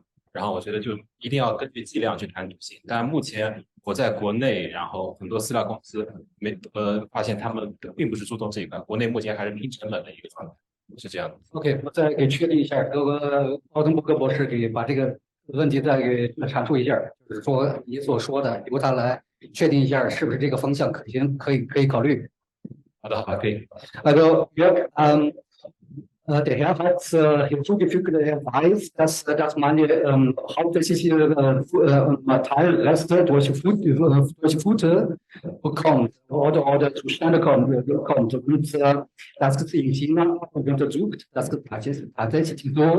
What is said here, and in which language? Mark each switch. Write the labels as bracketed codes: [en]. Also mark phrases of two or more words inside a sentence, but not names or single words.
[zh] 然后我觉得就一定要根据剂量去谈赌性，但目前我在国内，然后很多饲料公司发现他们并不是注重这一块，国内目前还是拼成本的一个状态，是这样的。 OK， 我再给确定一下，奥登伯格博士给把这个问题再给阐述一下，就是说你所说的由他来确定一下是不是这个方向可行，可以考虑。好的，可以。 [de] Also Jörg, der Herr hat hinzugefügt, er weiß, dass man hauptsächlich Metallreste durch Futter bekommt oder zustande kommt. Und das ist in China untersucht, das ist tatsächlich so.